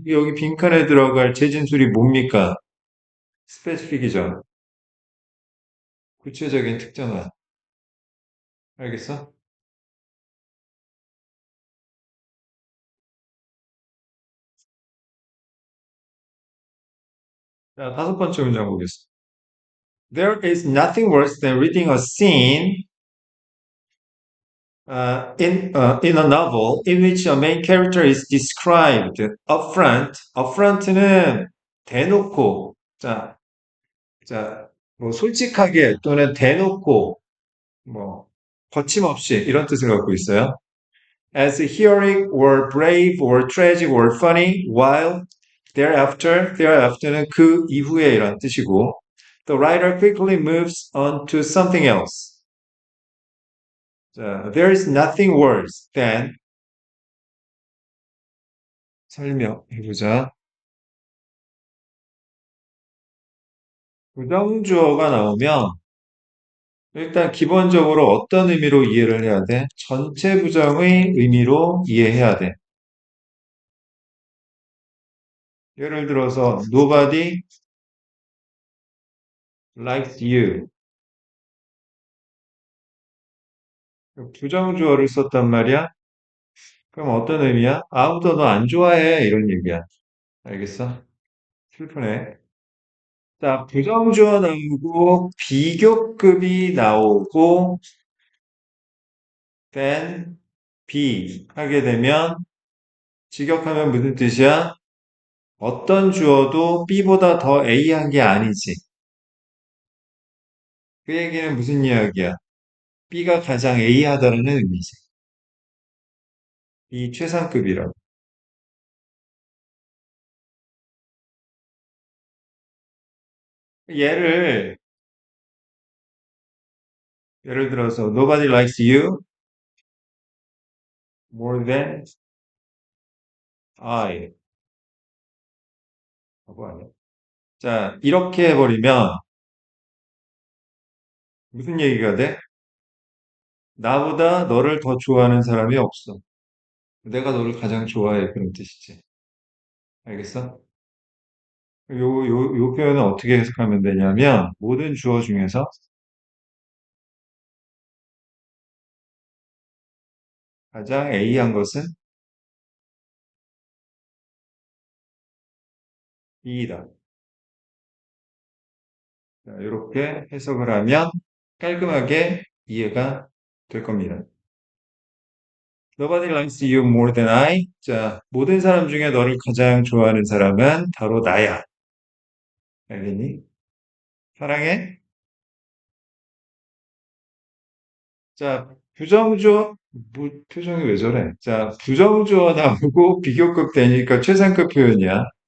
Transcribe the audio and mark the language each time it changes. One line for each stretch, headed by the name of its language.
Korean: 여기 빈칸에 들어갈 재진술이 뭡니까? 스페시픽이죠. 구체적인 특정한. 알겠어? 자, 다섯 번째 문장 보겠습니다.
English: There is nothing worse than reading a scene in a novel in which a main character is described upfront.
Korean: upfront는 대놓고, 자, 뭐 솔직하게 또는 대놓고, 뭐 거침없이 이런 뜻을 갖고 있어요.
English: As heroic or brave or tragic or funny, while thereafter는
Korean: 그 이후에 이런 뜻이고,
English: the writer quickly moves on to something else. 자, there is nothing worse than
Korean: 설명해보자. 부정주어가 나오면 일단 기본적으로 어떤 의미로 이해를 해야 돼? 전체 부정의 의미로 이해해야 돼. 예를 들어서
English: nobody likes you.
Korean: 부정주어를 썼단 말이야. 그럼 어떤 의미야? 아무도 너 안 좋아해. 이런 얘기야. 알겠어? 슬프네. 자, 부정주어 나오고 비교급이 나오고 then be 하게 되면 직역하면 무슨 뜻이야? 어떤 주어도 B보다 더 A한 게 아니지. 그 얘기는 무슨 이야기야? B가 가장 A하다는 의미지. 이 최상급이라고. 얘를 예를 들어서
English: nobody likes you more than I.
Korean: 라고 하네. 자, 이렇게 해버리면 무슨 얘기가 돼? 나보다 너를 더 좋아하는 사람이 없어. 내가 너를 가장 좋아해. 그런 뜻이지. 알겠어? 요 표현은 어떻게 해석하면 되냐면 모든 주어 중에서 가장 A한 것은 B이다. 자, 이렇게 해석을 하면 깔끔하게 이해가 될 겁니다.
English: Nobody likes you more than I.
Korean: 자, 모든 사람 중에 너를 가장 좋아하는 사람은 바로 나야. 알겠니? 사랑해? 자, 부정주어, 표정이 왜 저래? 자, 부정주어 나오고 비교급 되니까 최상급 표현이야.